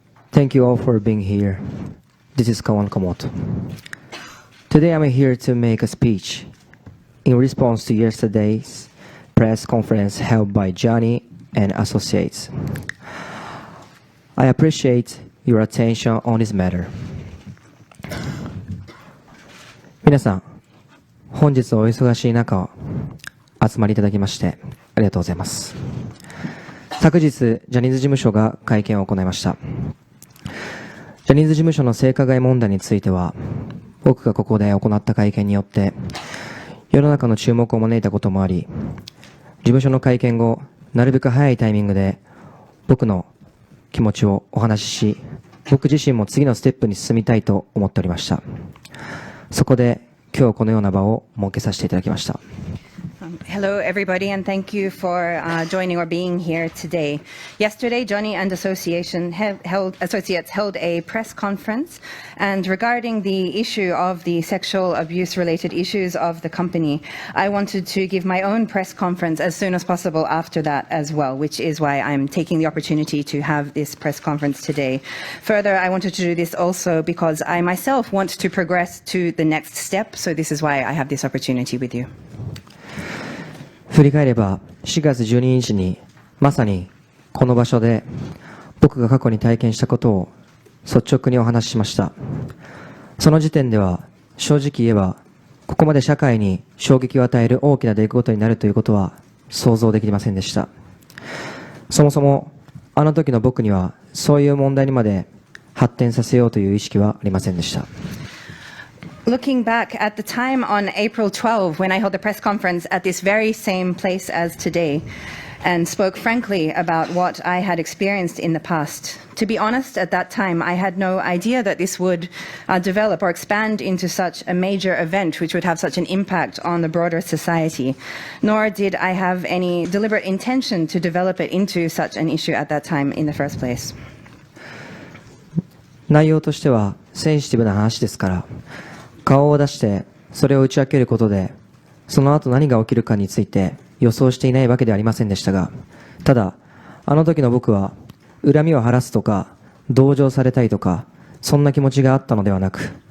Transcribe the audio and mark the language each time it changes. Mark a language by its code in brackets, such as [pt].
[en] Thank you all for being here. This is Kawan Okamoto. Today I'm here to make a speech in response to yesterday's press conference held by Johnny and Associates. I appreciate your attention on this matter. [ja] 皆さん、本日お忙しい中集まりいただきましてありがとうございます。昨日、ジャニーズ事務所が会見を行いました。ジャニーズ事務所の性加害問題については、僕がここで行った会見によって、世の中の注目を招いたこともあり、事務所の会見後、なるべく早いタイミングで僕の気持ちをお話しし、僕自身も次のステップに進みたいと思っておりました。そこで今日このような場を設けさせていただきました。 [en] Hello, everybody, and thank you for joining or being here today. Yesterday, Johnny and Associates held a press conference, and regarding the issue of the sexual abuse-related issues of the company, I wanted to give my own press conference as soon as possible after that as well, which is why I'm taking the opportunity to have this press conference today. Further, I wanted to do this also because I myself want to progress to the next step, so this is why I have this opportunity with you. [ja] 振り返れば4月12日にまさにこの場所で僕が過去に体験したことを率直にお話ししました。その時点では正直言えばここまで社会に衝撃を与える大きな出来事になるということは想像できませんでした。そもそもあの時の僕にはそういう問題にまで発展させようという意識はありませんでした。 [en] Looking back at the time on April 12, when I held a press conference at this very same place as today, and spoke frankly about what I had experienced in the past. To be honest, at that time, I had no idea that this would develop or expand into such a major event which would have such an impact on the broader society, nor did I have any deliberate intention to develop it into such an issue at that time in the first place. [ja] 内容としてはセンシティブな話ですから、顔を出してそれを打ち明けることでその後何が起きるかについて予想していないわけではありませんでしたが、ただあの時の僕は恨みを晴らすとか同情されたいとかそんな気持ちがあったのではなく、